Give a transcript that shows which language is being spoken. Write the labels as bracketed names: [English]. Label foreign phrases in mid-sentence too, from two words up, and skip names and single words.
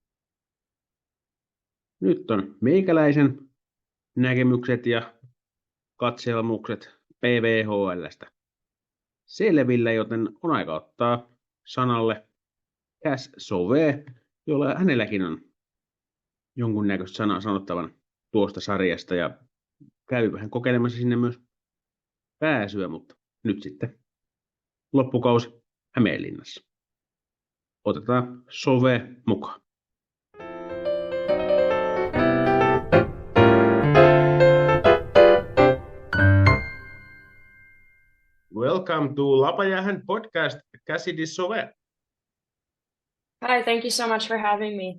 [Finnish] Nyt on meikäläisen näkemykset ja katselmukset PWHL:stä selvillä, joten on aika ottaa sanalle Kassidy Sauvé, jolla hänelläkin on jonkunnäköistä sanaa sanottavan tuosta sarjasta ja käy vähän kokeilemassa sinne myös pääsyä, mutta nyt sitten loppukausi Hämeenlinnassa. Otetaan Sauvé mukaan. [English] Welcome to Lapa jäähän podcast, Kassidy Sauvé. Hi, thank you so much for having me.